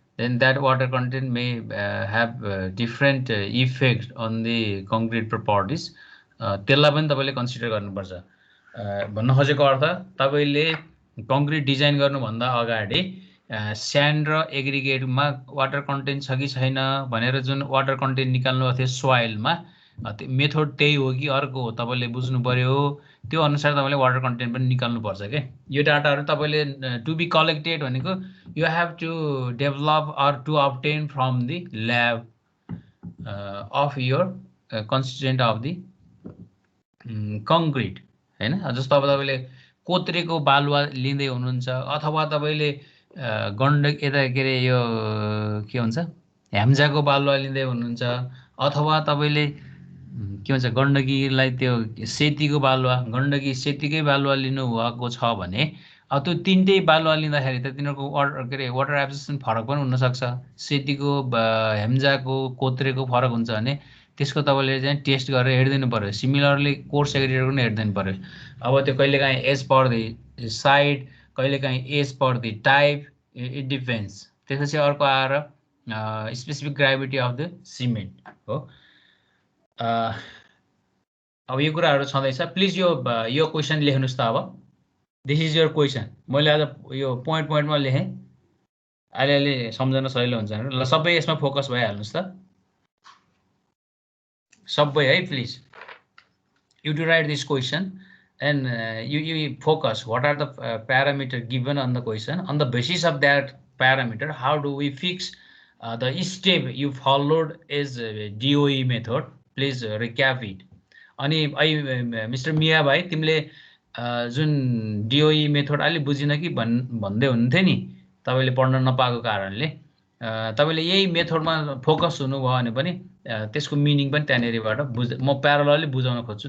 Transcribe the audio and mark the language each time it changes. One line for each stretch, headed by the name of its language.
English: then that water content may have different effect on the concrete properties.
Nepali: त्यसलाई पनि तपाईले consider गर्नुपर्छ। भन्न खोजेको अर्थ तपाईले कङ्क्रिट डिजाइन गर्नुभन्दा अगाडि स्यान्ड र एग्रिगेटमा वाटर कन्टेन्ट छ कि छैन भनेर जुन वाटर कन्टेन्ट निकाल्नु भएको थियो सोइलमा, मेथड त्यही हो कि अर्को हो तपाईले बुझ्नु पर्यो। त्यो अनुसार तपाईले वाटर कन्टेन्ट पनि निकाल्नु पर्छ के। यो डाटाहरु तपाईले
English: to be collected
Nepali: भनेको
English: you have to develop or to obtain from the lab of your constituent of the concrete,
Nepali: हैन। जस्तो अब तपाईले कोत्रेको बालुवा लिँदै हुनुहुन्छ अथवा तपाईले गण्डक यता के रे यो के हुन्छ ह्याम्जाको बालुवा लिँदै हुनुहुन्छ अथवा तपाईले के भन्छ गण्डकीलाई त्यो सेतीको बालुवा गण्डकी सेतीकै बालुवा लिनु भएको छ भने त्यो तीनटै बालुवा लिँदाखेरि त तिनीहरुको वाटर एब्जर्प्सन फरक पनि हुन सक्छ। सेतीको ह्याम्जाको कोत्रेको फरक हुन्छ भने त्यसको तपाईले चाहिँ टेस्ट गरेर हेर्दिनु पर्यो। सिमिलरली कोर्स एग्रिगेटरको पनि हेर्दिनु पर्यो। अब त्यो कहिलेकाहीँ
English: As per the side कहिलेकाहीँ as per the type it depends.
Nepali: त्यसपछि अर्को आएर
English: Specific gravity of the cement हो।
Nepali: अब यो कुराहरु छँदैछ। प्लिज यो क्वेशन लेख्नुस् त।
English: अब this is your question.
Nepali: मैले आज यो पोइन्ट पोइन्टमा लेखेँ। अलिअलि सम्झन सजिलो हुन्छ हैन। ल सबै यसमा फोकस भइहाल्नुस् त सबै है।
English: Please you to write this question and you focus what are the parameter given on the question. On the basis of that parameter, how do we fix the step you followed is DOE method. Please recap it.
Nepali: अनि mister मिया भाइ तिमीले जुन DOE method अलि बुझिन कि भन्दै हुनुहुन्थ्यो नि तपाईले पढ्न नपाएको कारणले तपाईले यही मेथडमा फोकस हुनुभयो भने पनि त्यसको मिनिङ पनि त्यहाँनेरिबाट म प्यारलली बुझाउन खोज्छु।